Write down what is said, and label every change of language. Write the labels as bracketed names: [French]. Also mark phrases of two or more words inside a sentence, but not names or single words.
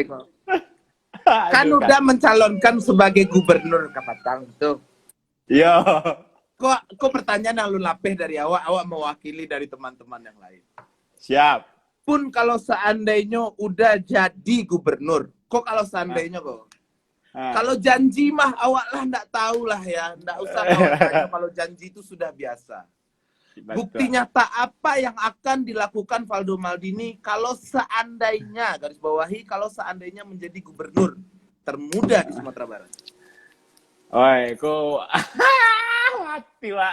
[Minangkabau] Leko. Kan Aduh kan. [Indonesian] udah mencalonkan sebagai gubernur Kapatang tuh. [Minangkabau] Yo. Kok pertanyaan yang lu lapeh dari awak mewakili dari teman-teman yang lain. [Indonesian] Siap. Pun kalau seandainya udah jadi gubernur, kok kalau Ah, [Minangkabau] seandainya kok. ah. Kalau janji mah awak lah ndak tahu lah ya, ndak usah kawan tanya kalau janji itu sudah biasa. [Indonesian] Bukti Betul. nyata apa yang akan dilakukan Valdo Maldini kalau seandainya, garis bawahi, kalau seandainya menjadi gubernur termuda di Sumatera Barat? [Minangkabau] Oi, kok mati Wak.